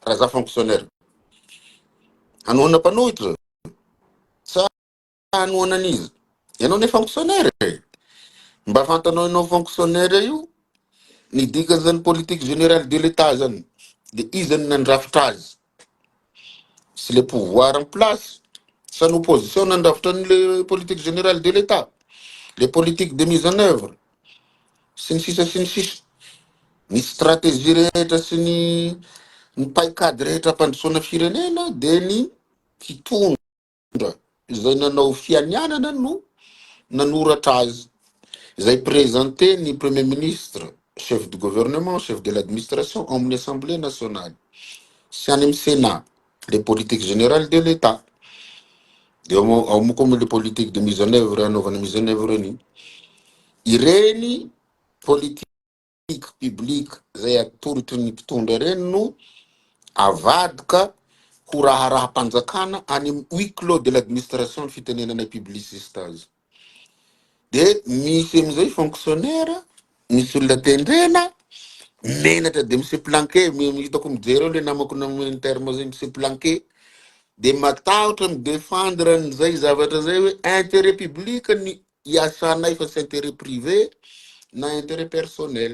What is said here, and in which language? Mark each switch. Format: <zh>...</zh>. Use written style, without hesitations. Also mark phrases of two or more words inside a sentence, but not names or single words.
<mg>raha za fonctionnaire. Anoana mpanohitra, sa anoana an'izy. Ianao ne fonctionnaire. Mba fantanao ianao fonctionnaire io, ny dikany zany</mg> <fr>politique générale de l'État</fr> <mg>zany. De izy zany nandrafitra azy.</mg> <fr>C'est le pouvoir en place. Sa l'opposition nandrafitra le politique générale de l'État. Les politiques de mise en œuvre.</fr> <mg>Sy ny sisa sy ny sisa. Ny stratégie rehetra sy ny paikady rehetra ampandrosoana firenena de ny mpitondra izay nanao fianianana no nanoratra azy.</mg> <fr>Izay présenté ny premier ministre, chef du gouvernement, chef de l'administration amin'ny assemblée nationale.</fr> <mg>Sy any amin'ny</mg> <fr>Sénat, les politiques générales de l'État.</fr> <mg>De ao moa koa</mg> <fr>les politiques de mise en œuvre, anaovana mise en œuvre ny.</fr> <mg>Ireny</mg> <fr>politique publique</fr> <mg>zay atoritry ny mpitondra reny no avadika ho raharaham-panjakana any amin'ny</mg> <fr>huis clos de l'administration</fr> <mg>ny fitenenana publiciste azy. De misy amizay fonctionnaire, misy olona tendrena, menatra de monsieur Planqué, hitako mijery eo le namako amin'ny terme zay monsieur Planqué, de matahotra midéfendre an'izay zavatra zay hoe</mg> <fr>intérêt public</fr> <mg>ny iasanay fa sy</mg> <fr>intérêt privé</fr> <mg>na</mg> <fr>intérêt personnel.</fr>